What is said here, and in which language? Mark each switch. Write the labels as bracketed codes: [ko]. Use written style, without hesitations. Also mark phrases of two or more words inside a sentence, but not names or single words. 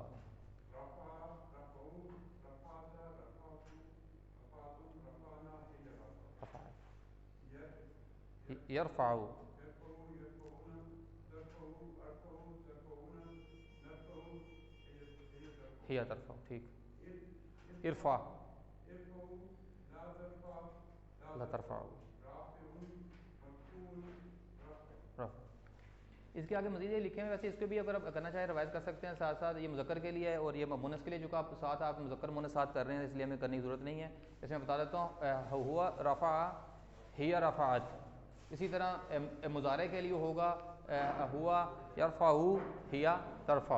[ar] رفع، رفعو، رفعت، رفعتو، رفعتم، رفعنا، ہی رفع۔ رفع، يرفعو، یرفع، يرفعو، يرفعون، ترفعو، ارفعو، ترفعون، نرفعو، هي ترفعو۔ ہی ترفع، ٹھیک، ارفعو، ارفع، ارفعو، لا ترفع، لا لا ترفعو، ترفع، رافعون، مرفوع، رفع۔ رفع۔ [ur] اس کے آگے مزید یہ لکھے ہیں، ویسے اس کو بھی اگر آپ کرنا چاہیں روایت کر سکتے ہیں ساتھ ساتھ، یہ مذکر کے لیے ہے اور یہ مونس کے لیے، جو کہ آپ ساتھ آپ مذکر مونس ساتھ کر رہے ہیں اس لیے ہمیں کرنے کی ضرورت نہیں ہے۔ اس میں بتا دیتا ہوں، [ar] ہوا رفع، ہی رفعت۔ [ur] اسی طرح مضارع کے لیے ہوگا [ar] ہوا یرفع، ہی ترفع۔